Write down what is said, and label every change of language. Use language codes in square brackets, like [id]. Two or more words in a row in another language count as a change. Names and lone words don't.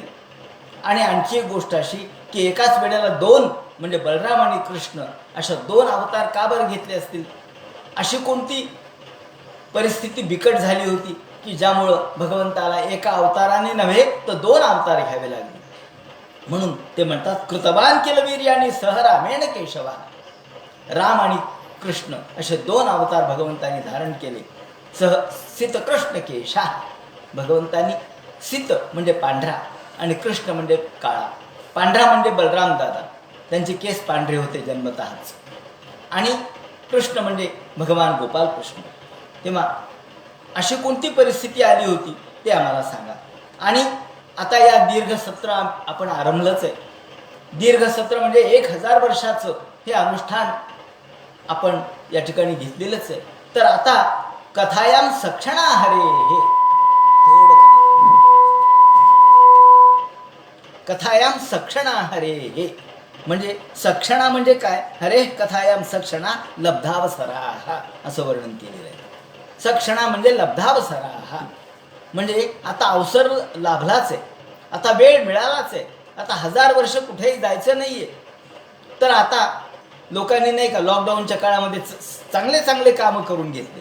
[mr] आणि आणखी एक गोष्ट अशी की एकाच वेळेला 2 म्हणजे बलराम आणि कृष्ण अशा 2 अवतार का बरं घेतले असतील? अशी कोणती परिस्थिती बिकट झाली होती की ज्यामुळं भगवंताला एका अवताराने नव्हे तर 2 अवतार घ्यावे लागले? म्हणून ते म्हणतात कृतवान केलं वीर्याने [sa] सह रामेण केशवा. [mr] राम आणि कृष्ण असे 2 अवतार भगवंतांनी धारण केले. [sa] सह सित कृष्ण केशा, [mr] भगवंतांनी सित म्हणजे पांढरा आणि कृष्ण म्हणजे काळा. पांढरा म्हणजे बलराम दादा, त्यांचे केस पांढरे होते जन्मतःच. आणि कृष्ण म्हणजे भगवान गोपाल कृष्ण. तेव्हा अशी कोणती परिस्थिती आली होती ते आम्हाला सांगा. आणि आता या दीर्घ सत्र आपण आरंभलंच आहे. दीर्घ सत्र म्हणजे 1000 वर्षाचं हे अनुष्ठान आपण या ठिकाणी घेतलेलंच आहे. तर आता [sa] कथायाम सक्षणा हरे, [mr] हे थोडं [sa] कथायाम सक्षणा हरे, [mr] हे म्हणजे सक्षणा म्हणजे काय? [sa] हरे कथायाम सक्षणा लब्धावसरा [mr] असं वर्णन केलेलं आहे. सक्षणा म्हणजे लब्धावसरा म्हणजे आता अवसर लाभलाच आहे, आता वेळ मिळालाच आहे, आता 1000 वर्ष कुठेही जायचं नाहीये. तर आता लोकांनी नाही का लॉकडाऊनच्या काळामध्ये चांगले चांगले कामं करून घेतले.